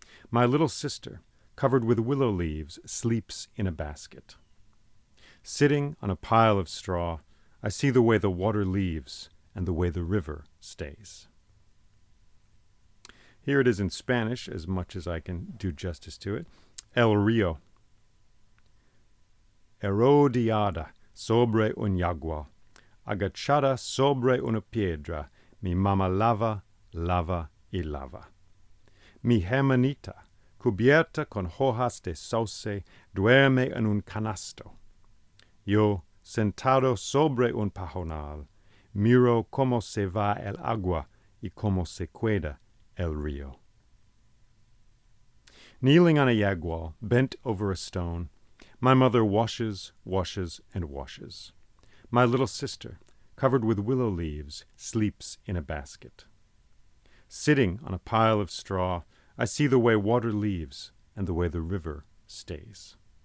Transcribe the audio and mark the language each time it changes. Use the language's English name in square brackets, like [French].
[English] My little sister, covered with willow leaves, sleeps in a basket. Sitting on a pile of straw, I see the way the water leaves and the way the river stays. Here it is in Spanish, as much as I can do justice to it. [Spanish] El Rio. Arrodillada sobre un yagual, agachada sobre una piedra, mi mamá lava, lava y lava. Mi hermanita, cubierta con hojas de sauce, duerme en un canasto. Yo, sentado sobre un pajonal, miro cómo se va el agua y cómo se queda el río. [English] Kneeling on a yagual, bent over a stone, my mother washes, washes, and washes. My little sister, covered with willow leaves, sleeps in a basket. Sitting on a pile of straw, I see the way water leaves and the way the river stays.